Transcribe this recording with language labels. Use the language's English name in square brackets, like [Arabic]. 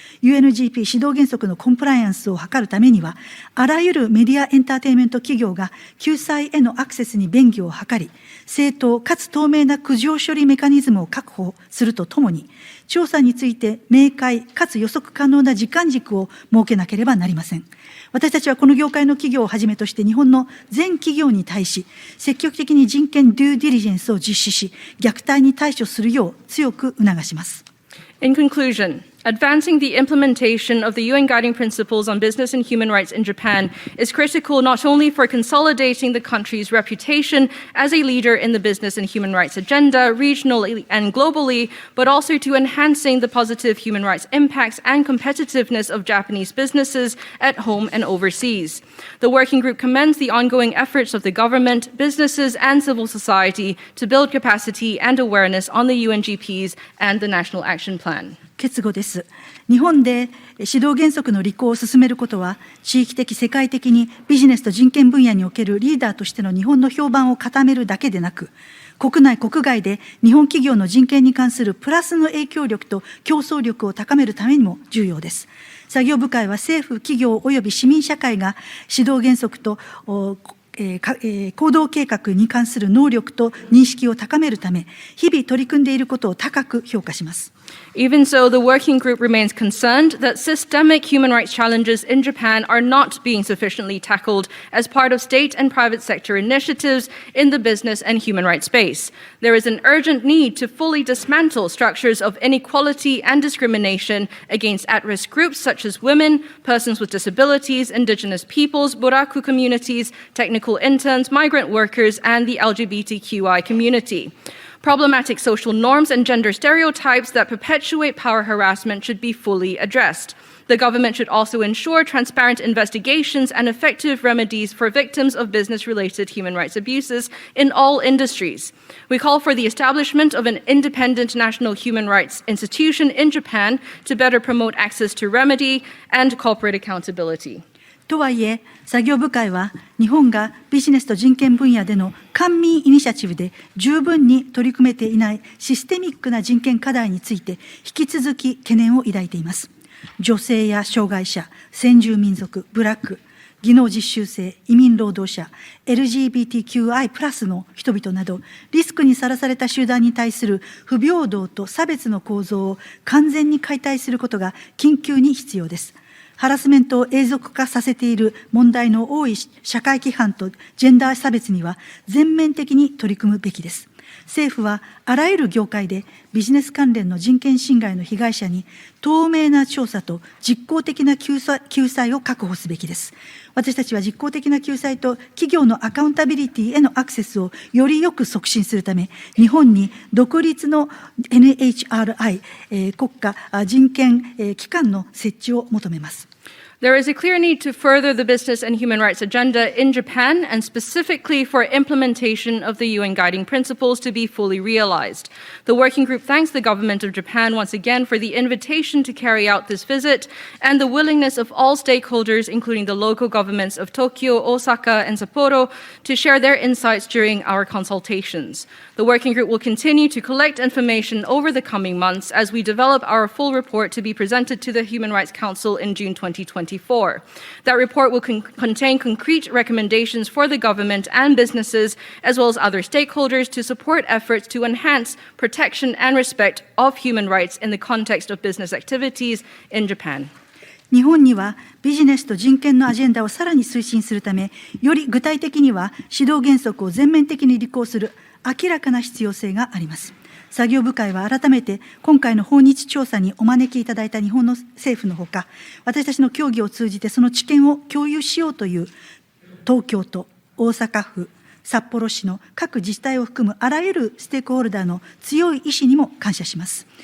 [Japanese] UNGP 指導原則のコンプライアンスを図るためには、あらゆるメディアエンターテインメント企業が救済へのアクセスに便宜を図り、正当かつ透明な苦情処理メカニズムを確保するとともに、調査について明快かつ予測可能な時間軸を設けなければなりません。私たちはこの業界の企業をはじめとして日本の全企業に対し、積極的に人権デューディリジェンスを実施し、虐待に対処するよう強く促します。 [English] In conclusion, advancing the implementation of the UN Guiding Principles on Business and Human Rights in Japan is critical not only for consolidating the country's reputation as a leader in the business and human rights agenda, regionally and globally, but also to enhancing the positive human rights impacts and competitiveness of Japanese businesses at home and overseas. The working group commends the ongoing efforts of the government, businesses, and civil society to build capacity and awareness on the UNGPs and the National Action Plan. [Japanese] 結語です。日本で指導原則の履行を進めることは、地域的、世界的にビジネスと人権分野におけるリーダーとしての日本の評判を固めるだけでなく、国内、国外で日本企業の人権に関するプラスの影響力と競争力を高めるためにも重要です。作業部会は政府、企業及び市民社会が指導原則と行動計画に関する能力と認識を高めるため、日々取り組んでいることを高く評価します。 [English] Even so, the working group remains concerned that systemic human rights challenges in Japan are not being sufficiently tackled as part of state and private sector initiatives in the business and human rights space. There is an urgent need to fully dismantle structures of inequality and discrimination against at-risk groups such as women, persons with disabilities, indigenous peoples, buraku communities, technical interns, migrant workers, and the LGBTQI community. Problematic social norms and gender stereotypes that perpetuate power harassment should be fully addressed. The government should also ensure transparent investigations and effective remedies for victims of business-related human rights abuses in all industries. We call for the establishment of an independent national human rights institution in Japan to better promote access to remedy and corporate accountability. [Japanese] とはいえ、作業部会は日本がビジネスと人権分野での官民イニシアチブで十分に取り組めていないシステミックな人権課題について引き続き懸念を抱いています。女性や障害者、先住民族、ブラック、技能実習生、移民労働者、LGBTQI+ の人々など、リスクにさらされた集団に対する不平等と差別の構造を完全に解体することが緊急に必要です。ハラスメントを永続化させている問題の多い社会規範とジェンダー差別には全面的に取り組むべきです。政府はあらゆる業界でビジネス関連の人権侵害の被害者に透明な調査と実効的な救済を確保すべきです。私たちは実効的な救済と企業のアカウンタビリティへのアクセスをよりよく促進するため、日本に独立の NHRI、国家人権機関の設置を求めます。 [English] There is a clear need to further the business and human rights agenda in Japan, and specifically for implementation of the UN guiding principles to be fully realized. The working group thanks the government of Japan once again for the invitation to carry out this visit and the willingness of all stakeholders, including the local governments of Tokyo, Osaka, and Sapporo, to share their insights during our consultations. The working group will continue to collect information over the coming months as we develop our full report to be presented to the Human Rights Council in June 2024. That report will contain concrete recommendations for the government and businesses, as well as other stakeholders, to support efforts to enhance protection and respect of human rights in the context of business activities in Japan. [Japanese] 日本にはビジネスと人権のアジェンダをさらに推進するため、より具体的には指導原則を全面的に履行する明らかな必要性があります。作業部会は改めて今回の訪日調査にお招きいただいた日本の政府のほか、私たちの協議を通じてその知見を共有しようという東京都、大阪府、札幌市の各自治体を含むあらゆるステークホルダーの強い意志にも感謝します。